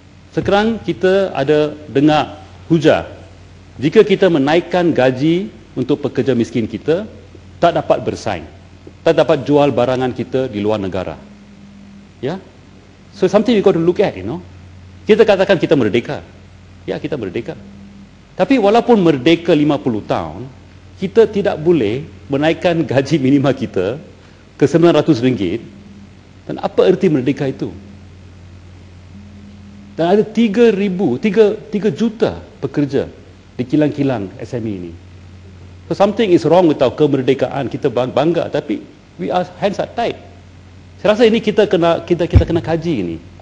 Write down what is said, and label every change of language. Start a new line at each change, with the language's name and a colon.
Malay: Sekarang kita ada dengar hujah, jika kita menaikkan gaji untuk pekerja miskin kita, tak dapat bersaing, tak dapat jual barangan kita di luar negara.
English: Ya, so something you got to look at, you know.
Malay: Kita katakan kita merdeka. Ya, kita merdeka. Tapi walaupun merdeka 50 tahun, kita tidak boleh menaikkan gaji minima kita ke RM900. Dan apa erti merdeka itu? Dan ada 3 juta pekerja di kilang-kilang SME ini.
English: So something is wrong with our kemerdekaan.
Malay: Kita bangga, tapi
English: we are hands are tied.
Malay: Saya rasa ini kita kena kaji ini.